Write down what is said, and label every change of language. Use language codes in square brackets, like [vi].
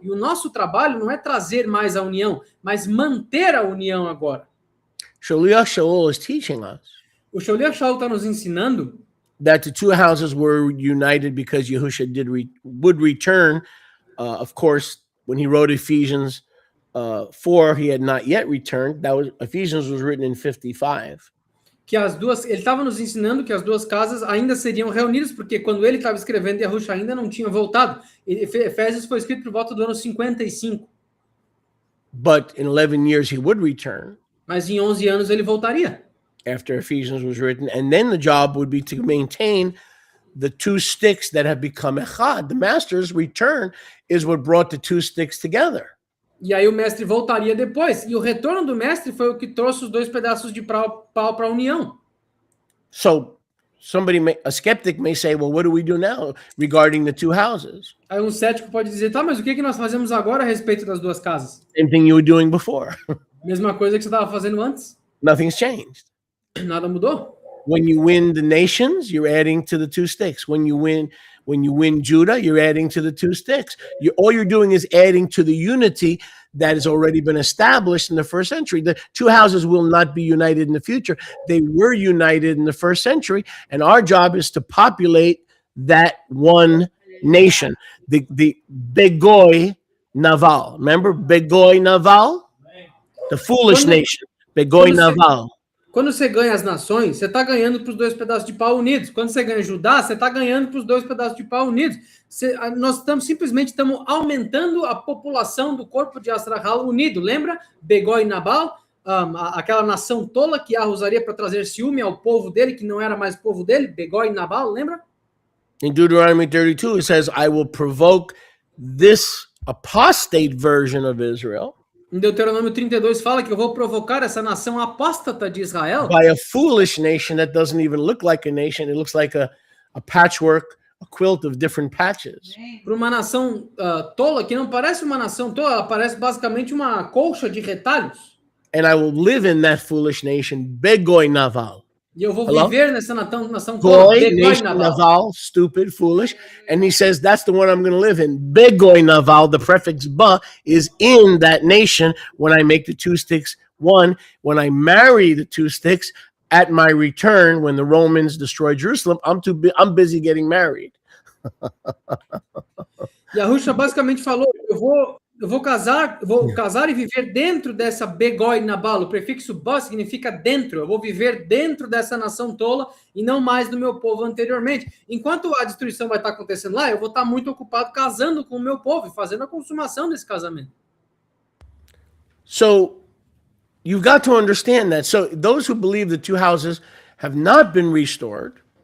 [pt] E o nosso trabalho não é trazer mais a união, mas manter a união agora. [en] Shaliach Shaul is teaching us [pt] O Sholiach Shaul está nos ensinando [en] that the two houses were united because Yahushua would return. Of course, when he wrote Ephesians 4, he had not yet returned. Ephesians was written in 55. [pt] Que as duas, ele estava nos ensinando que as duas casas ainda seriam reunidas, porque quando ele estava escrevendo, Yahushua ainda não tinha voltado. Efésios foi escrito por volta do ano 55. [en] But in 11 years he would return. [pt] Mas em 11 anos ele voltaria. [en] After Ephesians was written, and then the job would be to maintain the two sticks that have become echad. The master's return is what brought the two sticks together. [pt] E aí o mestre voltaria depois. E o retorno do mestre foi o que trouxe os dois pedaços de pau para a união. [en] So a skeptic may say, well, what do we do now regarding the two houses? [pt] Aí um cético pode dizer, tá, mas o que nós fazemos agora a respeito das duas casas? [en] Same thing you were doing before. [pt] Mesma coisa que você estava fazendo antes. [en] Nothing's changed. [pt] Nada mudou. [en] When you win the nations, you're adding to the two sticks. When you win Judah, you're adding to the two sticks. All you're doing is adding to the unity that has already been established in the first century. The two houses will not be united in the future. They were united in the first century, and our job is to populate that one nation. The Begoy Naval. Remember Begoy Naval? The foolish nation. Begoy Naval. [pt] Quando você ganha as nações, você está ganhando para os dois pedaços de pau unidos. Quando você ganha Judá, você está ganhando para os dois pedaços de pau unidos. Nós simplesmente estamos aumentando a população do corpo de Astrahal unido. Lembra? Begó e Nabal, aquela nação tola que Yahweh usaria para trazer ciúme ao povo dele, que não era mais povo dele. Begó e Nabal, lembra? [en] In Deuteronomy 32, it says, I will provoke this apostate version of Israel. [pt] Em Deuteronômio 32 fala que eu vou provocar essa nação apóstata de Israel [en] by a foolish nation that doesn't even look like a nation. It looks like a patchwork, a quilt of different patches. [pt] Para uma nação tola que não parece uma nação tola, ela parece basicamente uma colcha de retalhos. [en] And I will live in that foolish nation, Begoy Naval. [pt] E eu vou viver nessa nação tola, Begoy [en] Naval, stupid, foolish. And he says, that's the one I'm going to live in. Begoy Naval, the prefix ba, is in that nation when I make the two sticks one. When I marry the two sticks at my return, when the Romans destroy Jerusalem, I'm busy getting married. [pt] Yahushua basicamente falou: eu vou casar e viver dentro dessa begoi nabal. O prefixo ba significa dentro. Eu vou viver dentro dessa nação tola e não mais do meu povo anteriormente. Enquanto a destruição vai estar acontecendo lá, eu vou estar muito ocupado casando com o meu povo e fazendo a consumação desse casamento. [en] So you've got to understand that. So those who believe the two houses have not been restored,